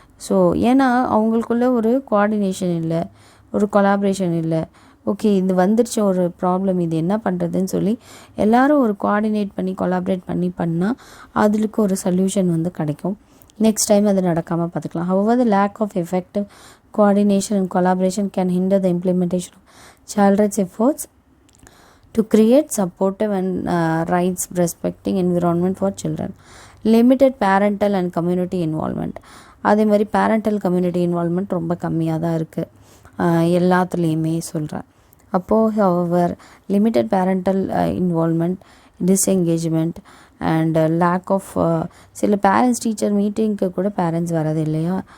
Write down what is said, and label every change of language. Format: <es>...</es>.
<ta>So ஏன்னா அவங்களுக்குள்ள ஒரு கோஆர்டினேஷன் இல்லை, ஒரு கொலாபரேஷன் இல்லை. ஓகே, இது வந்துருச்சு ஒரு ப்ராப்ளம், இது என்ன பண்ணுறதுன்னு சொல்லி எல்லோரும் ஒரு கோஆர்டினேட் பண்ணி கொலாபரேட் பண்ணால் அதுக்கு ஒரு சொல்யூஷன் வந்து கிடைக்கும். நெக்ஸ்ட் டைம் அது நடக்காமல் பார்த்துக்கலாம்.</ta> <en>However, the lack of effective coordination and collaboration can hinder the implementation of child rights efforts to create supportive and rights respecting environment for children.</en> <ta>Limited parental and community involvement. அதே மாதிரி parental community involvement ரொம்ப கம்மியாக தான் இருக்குது. எல்லாத்துலேயுமே சொல்கிறேன். அப்போது however limited parental involvement, disengagement and lack of சில பேரண்ட்ஸ் டீச்சர் மீட்டிங்க்கு கூட பேரண்ட்ஸ் வரது இல்லையா.</ta>